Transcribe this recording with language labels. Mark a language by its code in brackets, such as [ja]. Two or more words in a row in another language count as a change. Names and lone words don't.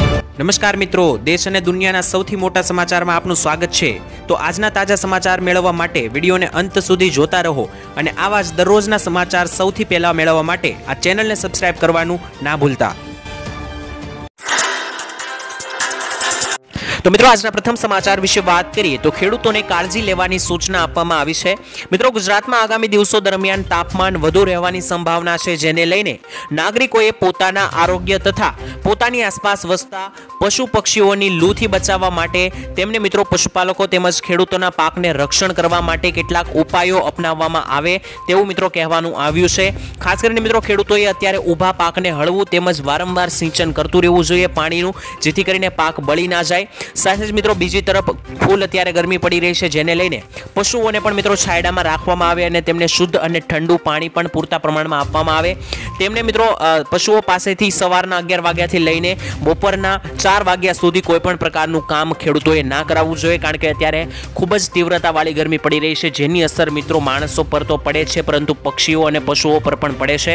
[gu] નમસ્કાર મિત્રો, દેશ અને દુનિયાના સૌથી મોટા સમાચારમાં આપનું સ્વાગત છે। તો આજના તાજા સમાચાર મેળવવા માટે વિડીયોને અંત સુધી જોતા રહો અને આવા જ દરરોજના સમાચાર સૌથી પહેલા મેળવવા માટે આ ચેનલને સબસ્ક્રાઇબ કરવાનું ના ભૂલતા। તો મિત્રો આજ પ્રથમ સમાચાર વિષય [hi] बात करिए [gu] તો ખેડૂતોને કાળજી લેવાની સૂચના આપવામાં આવી છે। મિત્રો ગુજરાત મેં આગામી દિવસો દરમિયાન તાપમાન વધુ રહેવાની સંભાવના છે, જેને લઈને નાગરિકોએ પોતાના આરોગ્ય તથા પોતાની આસપાસ વસતા પશુ પક્ષીઓની લૂથી બચાવવા માટે તેમને મિત્રો પશુપાલકો તેમજ ખેડૂતોના પાકને રક્ષણ કરવા માટે કેટલાક ઉપાયો અપનાવવામાં આવે તેવું મિત્રો કહેવાનું આવ્યું છે। ખાસ કરીને મિત્રો ખેડૂતોએ અત્યારે ઊભા પાકને હળવું તેમજ વારંવાર સિંચન કરતું રહેવું જોઈએ પાણીનું, જેથી કરીને પાક બળી ના જાય। સાથ જ મિત્રો બીજી તરફ ફૂલ અત્યારે ગરમી પડી રહી હૈ, જેને લઈને પશુઓને પણ મિત્રો છાયડામાં રાખવામાં આવે અને તેમને શુદ્ધ અને ઠંડુ પાણી પણ પૂરતા પ્રમાણમાં આપવામાં આવે। તેમને મિત્રો પશુઓ પાસેથી सवाરના 11 વાગ્યાથી લઈને બપોરના 4 વાગ્યા સુધી કોઈપણ પ્રકારનું કામ ખેડૂતોએ ના કરાવવું જોઈએ, કારણ કે અત્યારે ખૂબ જ તીવ્રતાવાળી ગરમી પડી રહી છે, જેની અસર મિત્રો માણસો પર તો પડે છે પરંતુ પક્ષીઓ અને પશુઓ પર પણ પડે છે।